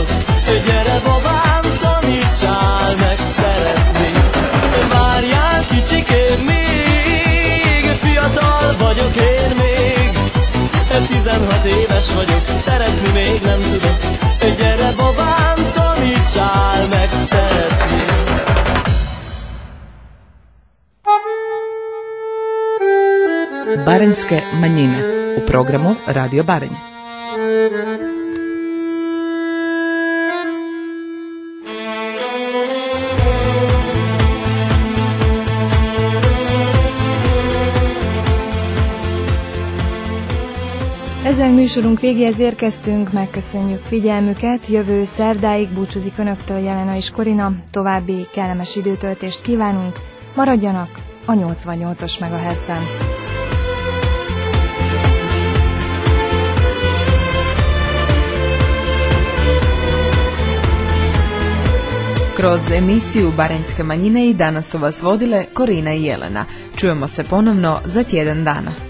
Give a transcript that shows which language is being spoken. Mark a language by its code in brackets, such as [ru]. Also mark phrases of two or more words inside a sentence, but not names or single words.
[hu] Gyere babám, tanítsál meg szeretni. Várjál kicsikém még, fiatal vagyok én még. 16 éves vagyok, szeretni még nem tudok. Gyere babám, tanítsál meg szeretni. [hr] Baranjske manjine u programu Radio Baranje. [hu] Ezzel műsorunk végéhez érkeztünk, megköszönjük figyelmüket, jövő szerdáig búcsúzik Önöktől Jelena és Korina, további kellemes időtöltést kívánunk, maradjanak a 88-as MHz-en. [hr] Kroz emisiju Baranjske manjine i danas su vas vodile Korina i Jelena. Čujemo se ponovno za tjedan dana.